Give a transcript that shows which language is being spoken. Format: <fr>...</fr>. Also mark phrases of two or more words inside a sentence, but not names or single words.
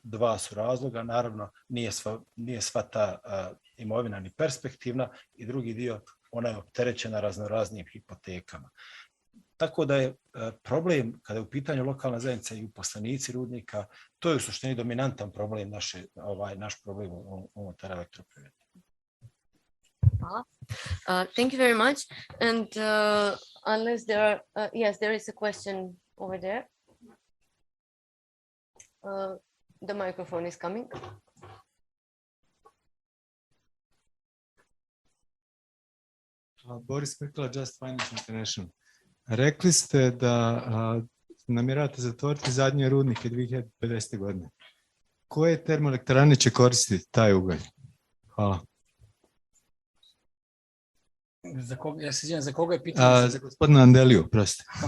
<bs>Dva su razloga, naravno nije sva ta imovina ni perspektivna, i drugi dio, ona je opterećena raznoraznim hipotekama. Tako da je problem, kada je u pitanju lokalna zajednica i uposlenici rudnika, to je u suštini dominantan problem naš problem unutar elektroprivrede.</bs> <en>Thank you very much. And unless there are, yes, there is a question over there. The microphone is coming. Boris Mrkala, Just Finance International.</en> <bs>Rekli ste da namjeravate zatvoriti zadnje rudnike 2050. godine. Koje termoelektrane će koristiti taj ugalj? Hvala. Ja se izvijem, za koga je pitanje? Za gospodina Andeliju, proste.</bs>